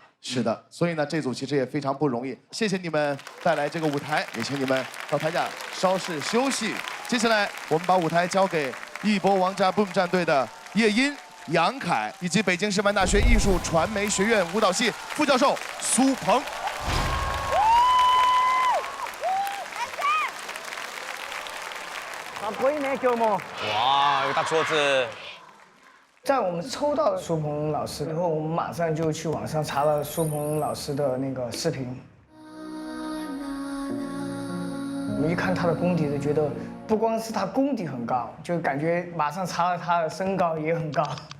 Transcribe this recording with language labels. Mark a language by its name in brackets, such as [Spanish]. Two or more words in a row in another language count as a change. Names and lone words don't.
[Chinese] 是的，所以呢，这组其实也非常不容易。谢谢你们带来这个舞台，也请你们到台下稍事休息。接下来，我们把舞台交给一波王炸 Boom 战队的叶音、杨凯，以及北京师范大学艺术传媒学院舞蹈系副教授苏鹏。 [Japanese] かっこいいね今日も。 [Chinese] 哇，一个大桌子。在我们抽到苏鹏老师以后，我们马上就去网上查了苏鹏老师的那个视频。我们一看他的功底，就觉得不光是他功底很高，就感觉马上查了他的身高也很高。